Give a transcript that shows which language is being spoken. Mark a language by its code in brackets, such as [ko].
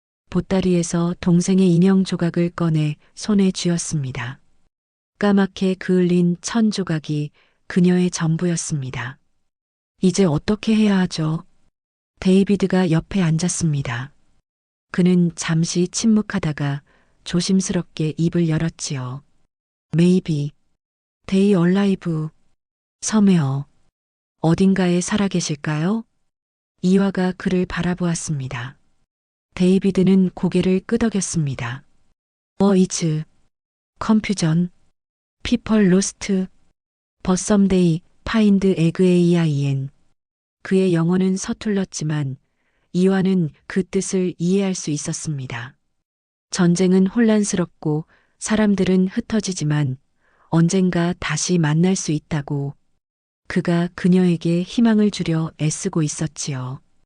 [ko] 보따리에서 동생의 인형 조각을 꺼내 손에 쥐었습니다. 까맣게 그을린 천 조각이 그녀의 전부였습니다. 이제 어떻게 해야 하죠? 데이비드가 옆에 앉았습니다. 그는 잠시 침묵하다가 조심스럽게 입을 열었지요. [en] Maybe, They alive, somewhere. [ko] 어딘가에 살아계실까요? 이화가 그를 바라보았습니다. 데이비드는 고개를 끄덕였습니다. [en] is confusion, people lost, but someday find egg. [ko] 그의 영어는 서툴렀지만 이화는 그 뜻을 이해할 수 있었습니다. 전쟁은 혼란스럽고 사람들은 흩어지지만 언젠가 다시 만날 수 있다고 그가 그녀에게 희망을 주려 애쓰고 있었지요.